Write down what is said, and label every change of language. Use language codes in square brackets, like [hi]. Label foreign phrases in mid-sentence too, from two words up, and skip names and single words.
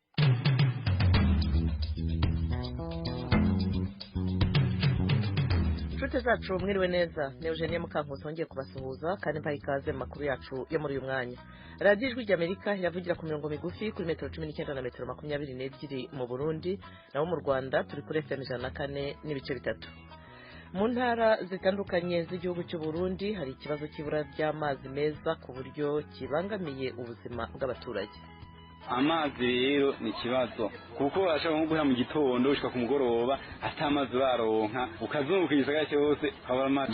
[rw] Inshuti zacu mwiriwe neza, ni Eugenie Mukankusi wongeye kubasuhuza kandi mbaha ikaze mu makuru yacu yo muri uyu mwanya. Radiyo ijwi ry'Amerika iravugira ku mirongo migufi kuri metero 19 na metero 22 mu Burundi, naho mu Rwanda turi kuri FM 104 n'ibice bitatu. Mu ntara zitandukanye z'igihugu cy'u Burundi hari ikibazo cy'ibura ry'amazi meza ku buryo kibangamiye ubuzima bw'abaturage. [rn] Amazi rero ni ikibazo kuko urashaka nko guhera mu gitondo ushika ku mugoroba atamazi baronka ukazunguka igisagara cyose kabara amazi.